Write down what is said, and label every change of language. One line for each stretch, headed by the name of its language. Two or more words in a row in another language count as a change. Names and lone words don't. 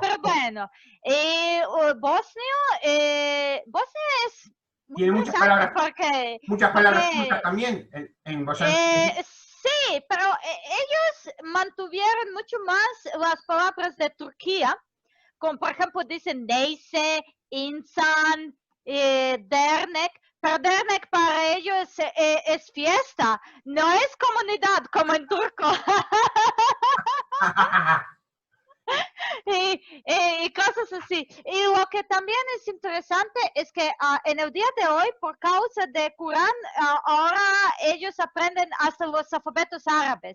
Spanish: Pero bueno, Bosnia es muy tiene interesante porque, muchas palabras turcas porque también en boyansky. sí, pero ellos mantuvieron mucho más las palabras de Turquía, como por ejemplo dicen
Turkish: neyse, insan, dernek,
Spanish: pero dernek para ellos es fiesta, no es comunidad como en turco. y cosas así. Y lo que también es interesante es que en el día de hoy, por causa de Corán, ahora ellos aprenden hasta los alfabetos árabes.